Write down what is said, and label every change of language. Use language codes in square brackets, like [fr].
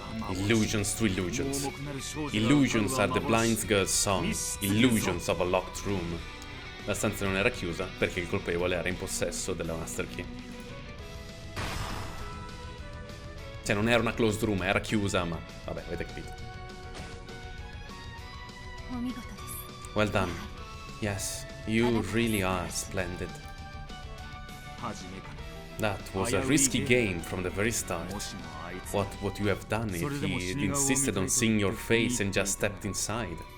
[en] Illusions to illusions. Illusions are the blind girl's song. Illusions of a locked room. [it] La stanza non era chiusa perché il colpevole era in possesso della Master Key. Cioè non era una [en] closed room, [it] era chiusa, ma vabbè, avete capito. [en] Well done. Yes, you really are splendid. That was a risky game from the very start. What you have done if he insisted on seeing your face and just stepped inside.